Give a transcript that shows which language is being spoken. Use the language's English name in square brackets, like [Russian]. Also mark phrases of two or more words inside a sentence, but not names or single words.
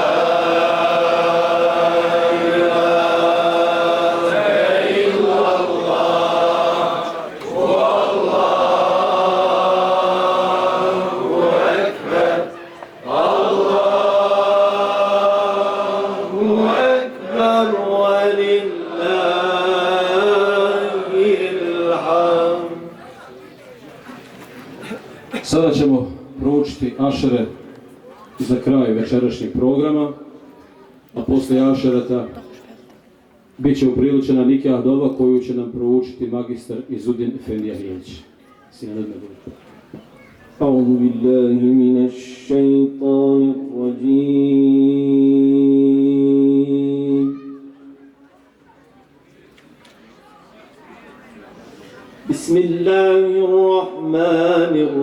[Arabic] إله إلا الله، والله أكبر، الله أكبر ولله الحمد. [Bosnian] Sada ćemo proučiti ašere za kraj večerašnjeg programa, a poslije ašerata bit će upriličena nikah dova koju će nam proučiti magistar Izudin Efendija Ilić. [Arabic] أعوذ بالله من الشيطان الرجيم بسم الله الرحمن